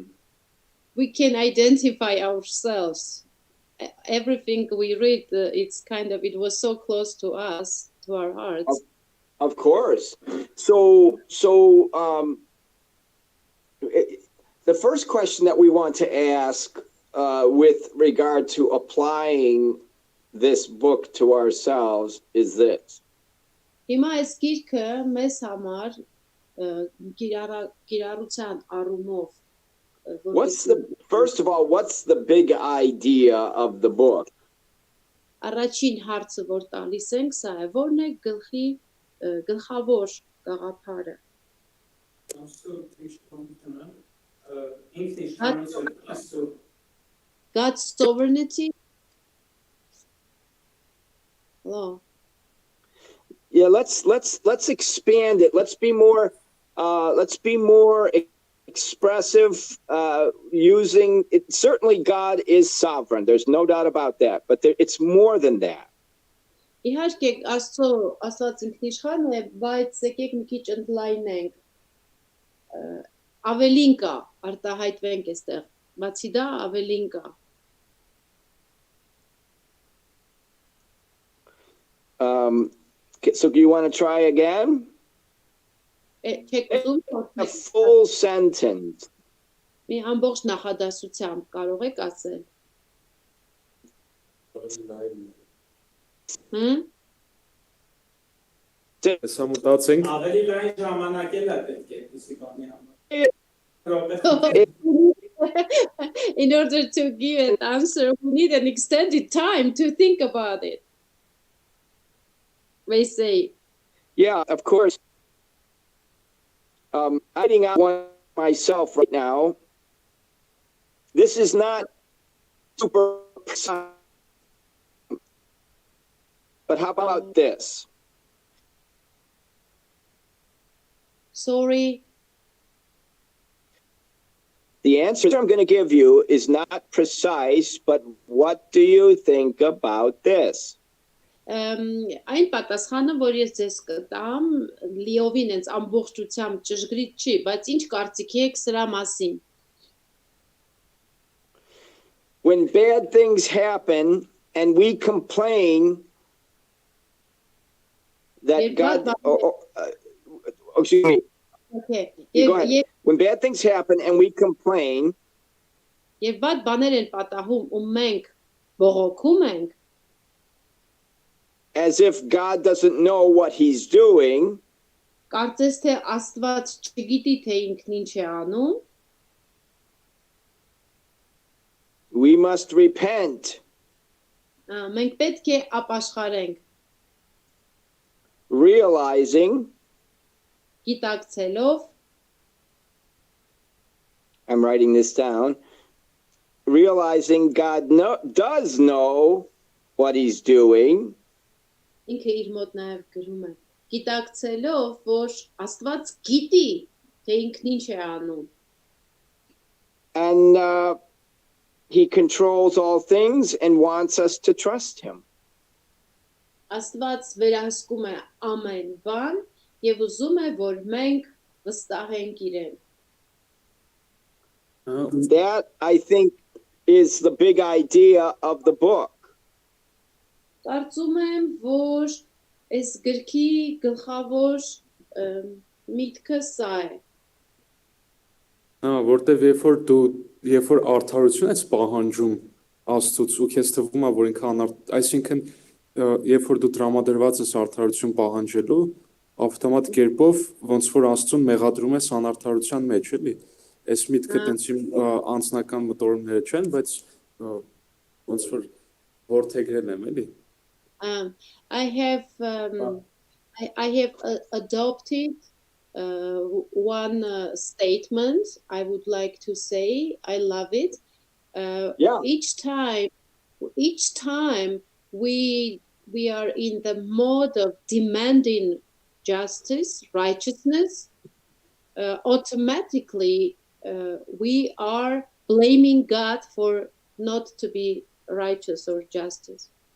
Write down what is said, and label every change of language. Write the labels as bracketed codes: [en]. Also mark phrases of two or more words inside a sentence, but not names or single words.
[en] We can identify ourselves. Everything we read, it was so close to us, to our hearts. Of course. So the first question that we want to ask with regard to applying this book to ourselves is this. [hy] Հիմա այս գիրքը մեզ համար կիրառության առումով [en] First of all, what's the big idea of the book? [hy] Առաջին հարցը, որ տալիս ենք, սա է, որն է գլխավոր գաղափարը։ [en] God's sovereignty. Hello. Yeah, let's expand it. Let's be more expressive using it. Certainly God is sovereign. There's no doubt about that, but it's more than that. [hy] Իհարկե Աստված ինքնիշխան է, բայց եկեք մի քիչ ընդլայնենք։ Ավելին կա, արտահայտվենք այստեղ։ Բացի դա ավելին կա։ [en] So do you want to try again? A full sentence. [hy] Մի ամբողջ նախադասությամբ կարող եք ասել։ Սամուտացենք։ Ավելի լայն ժամանակ էլ է պետք է դիսի բանի համար։ [en] In order to give an answer, we need an extended time to think about it. They say. Yeah, of course. Hiding out one myself right now. This is not super precise. But how about this? Sorry. The answer I'm going to give you is not precise, but what do you think about this? [hy] Այն պատասխանը, որ ես ձեզ կտամ, լիովին հենց ամբողջությամբ ճշգրիտ չի, բայց ինչ կարծիքի եք սրա մասին։ [en] When bad things happen and we complain that God, excuse me, Okay. go ahead. When bad things happen and we complain, [hy] Եվ բադ բաներ են պատահում ու մենք բողոքում ենք, [en] as if God doesn't know what he's doing, [hy] կարծես թե Աստված չգիտի թե ինքն ինչ է անում, [en] we must repent, [hy] մենք պետք է ապաշխարենք, [en] realizing, [hy] գիտակցելով, [en] I'm writing this down, realizing God does know what he's doing, [hy] ինքը իր մոտ նաև գրում է, գիտակցելով, որ Աստված գիտի, թե ինքն ինչ է անում, [en] and he controls all things and wants us to trust him. [hy] Աստված վերահսկում է ամեն բան եւ ուզում է, որ մենք վստահենք իրեն։ [en] That, I think, is the big idea of the book. [hy] Կարծում եմ, որ այս գրքի գլխավոր միտքը սա է։ Որտեվ երբ որ արդարություն ես պահանջում Աստծուց ու քեզ թվում է, որ ինքը այսինքն երբ որ դու տրամադրված ես արդարություն պահանջելու, ավտոմատ կերպով ոնց որ Աստծուն մեղադրում ես անարդարության մեջ, էլի։ Այս միտքը տենց իմ անձնական մտորումները չեն, բայց ոնց որ որդեգրել եմ, էլի։ [en] I have adopted one statement I would like to say. I love it. Yeah. Each time we are in the mode of demanding justice, righteousness, automatically we are blaming God for not to be righteous or justice.